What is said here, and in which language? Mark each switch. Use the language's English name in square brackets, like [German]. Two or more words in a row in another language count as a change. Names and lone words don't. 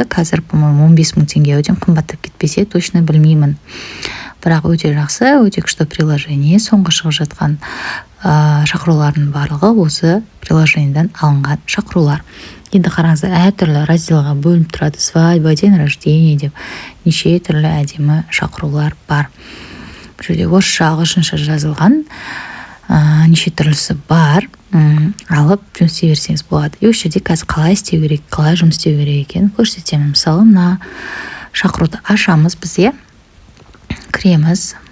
[Kazakh] Қазір, по-моему, 15 мың теңге өте қымбаттап кетпесе, точно білмеймін. Бірақ өте жақсы, өте күшті приложение. Соңғы шығып жатқан шақырулардың барлығы осы приложениеден алынған шақырулар. Енді қараңыздар, әртүрлі разделға бөлініп тұрады. [Russian] Свадьба, день рождения [Kazakh] деп неше түрлі әдемі шақырулар бар. Бұл жерде орысша, ағылшынша жазылған неше түрлісі бар. Алып жұмыс істей берсеңіз болады. И осы жерде қазір қалай істеу керек, қалай жұмыс істеу керек екенін көрсетемін. Мысалы, мына шақыруды ашамыз біз, кіреміз.